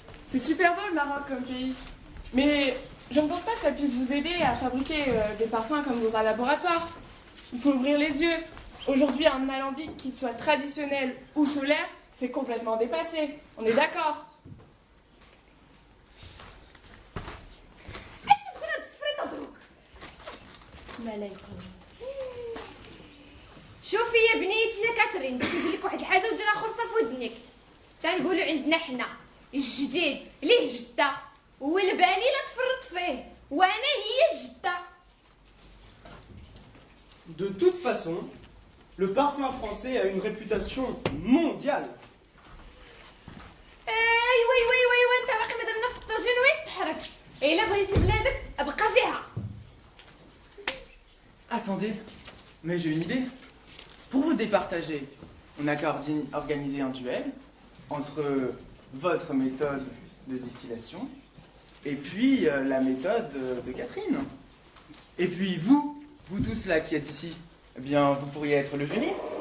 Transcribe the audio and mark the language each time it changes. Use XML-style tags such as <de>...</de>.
<fr>C'est super beau le Maroc comme pays. Mais je ne pense pas que ça puisse vous aider à fabriquer des parfums comme dans un laboratoire. Il faut ouvrir les yeux. Aujourd'hui, un alambic, qu'il soit traditionnel ou solaire, c'est complètement dépassé. On est d'accord?</fr> <ar>اش تدخل هاد السفريطه دروك ما لا يقوم شوفي يا بنيتنا كاترين نقول لك واحد الحاجه ودير خرصه في ودنك تنقولوا عندنا حنا الجديد ليه جده والبالي لا تفرط فيه وانا هي الجده.</ar> <fr>De toute façon, le parfum français a une réputation mondiale.</fr> <ar>ايوا ايوا ايوا ايوا انت باقي ما درنا في الطاجين وين تحرك الا بغيتي بلادك ابقى فيها.</ar> <fr>Attendez, mais j'ai une idée. Pour vous départager, on a qu'à organiser un duel entre votre méthode de distillation et puis la méthode de Catherine. Et puis vous tous là qui êtes ici, eh bien vous pourriez être le jury.</fr>